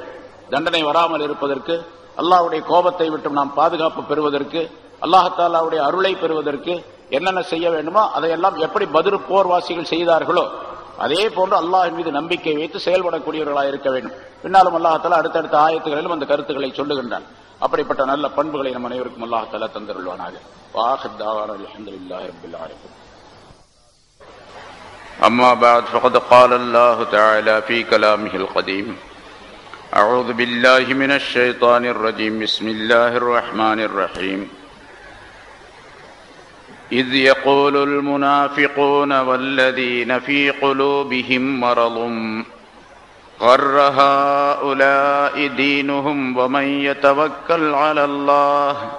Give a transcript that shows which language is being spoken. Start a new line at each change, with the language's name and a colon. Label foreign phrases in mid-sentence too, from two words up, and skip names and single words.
Tamil: தண்டனை வராமல் இருப்பதற்கு, அல்லாஹ்வுடைய கோபத்தை விட்டு நாம் பாதுகாப்பு பெறுவதற்கு, அல்லாஹ்தாலாவுடைய அருளை பெறுவதற்கு என்னென்ன செய்ய வேண்டுமோ அதையெல்லாம் எப்படி பத்ர் போர்வாசிகள் செய்தார்களோ அதே போன்று அல்லாஹ் மீது நம்பிக்கை வைத்து செயல்படக்கூடியவர்களாக இருக்க வேண்டும். பின்னாலும் அல்லாஹ்தாலா அடுத்தடுத்த ஆயத்துகளிலும் அந்த கருத்துக்களை சொல்லுகின்றான். அப்படிப்பட்ட நல்ல பண்புகளை நம் அனைவருக்கும் அல்லாஹ்தாலா தந்தருள்வானாக.
Arabic: وآخر دعوانا الحمد لله رب العالمين. أما بعد فقد قال الله تعالى في كلامه القديم: أعوذ بالله من الشيطان الرجيم بسم الله الرحمن الرحيم إذ يقول المنافقون والذين في قلوبهم مرض غر هؤلاء دينهم ومن يتوكل على الله